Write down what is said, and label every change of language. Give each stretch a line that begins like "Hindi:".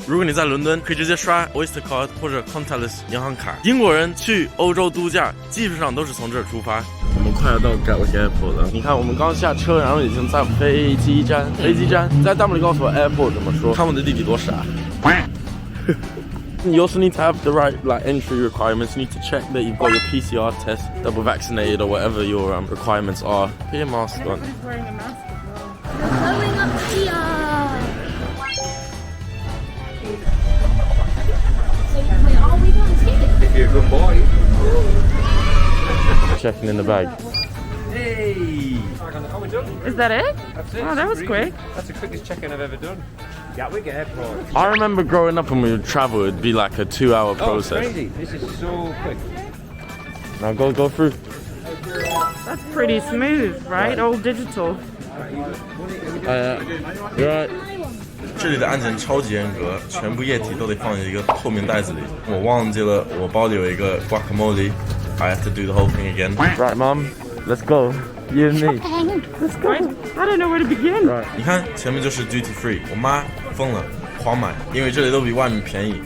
Chinese: 如果你在伦敦，可以直接刷 Oyster Card 或者 Contactless 银行卡。英国人去欧洲度假，基本上都是从这儿出发。我们快要到 Gatwick Airport 了。你看，我们刚下车，然后已经在飞机站。在弹幕里告诉我 Airport 怎么说。看我的弟弟多傻。
English: You also need to have the right entry requirements. You need to check that you've got your PCR test, double vaccinated, or whatever your requirements are. Put your mask on. Everybody's wearing a mask as well. We're going up here. Are we going to take it? If you're a good boy. Checking in the bag. Hey! Are we done? Is that it? That's it. Oh, that was quick. That's the quickest check-in I've ever done. Gatwick Airport. I remember growing up when we would travel, it'd be like a 2-hour process. Oh, crazy. This is so quick. Now go through. That's pretty smooth, right? All digital. You're right.
Chinese: 这里的安检超级严格，全部液体都得放进一个透明袋子里。我忘记了，我包里有一个 guacamole.
English: I have to do the whole thing again. Right, Mom, let's go. You and me. Let's go. I don't know where to begin. Right.
Chinese: 你看前面就是 duty free， 我妈疯了，狂买，因为这里都比外面便宜。